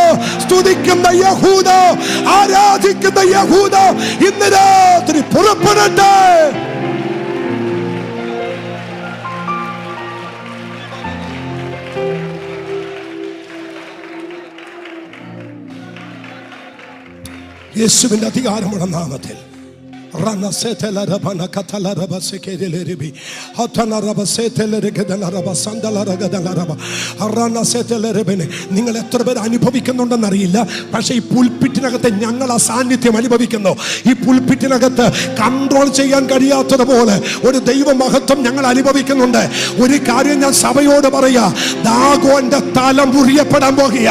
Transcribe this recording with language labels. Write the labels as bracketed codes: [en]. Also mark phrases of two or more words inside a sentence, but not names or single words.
[ml] സ്തുതിക്കുന്ന യഹൂദ, ആരാധിക്കുന്ന യഹൂദ ഇന്ന് രാത്രി പുറപ്പെടട്ടെ. യേശുവിന്റെ അധികാരമുള്ള നാമത്തിൽ Rana setela rabana katala raba sekele ribi hatana raba setele regedala raba sandala regedala raba Rana setele rebene. നിങ്ങൾ എത്ര പേർ അനുഭവിക്കുന്നുണ്ടെന്ന് അറിയില്ല, പക്ഷേ ഈ പുൽപ്പിറ്റിനകത്ത് ഞങ്ങൾ ആ സാന്നിധ്യം അനുഭവിക്കുന്നു. ഈ പുൽപ്പിറ്റിനകത്ത് കൺട്രോൾ ചെയ്യാൻ കഴിയാത്തതുപോലെ ഒരു ദൈവ മഹത്വം ഞങ്ങൾ അനുഭവിക്കുന്നുണ്ട്. ഒരു കാര്യം ഞാൻ സഭയോട് പറയാ, ദാഗോന്റെ തല മുറിയപ്പെടാൻ പോകുക.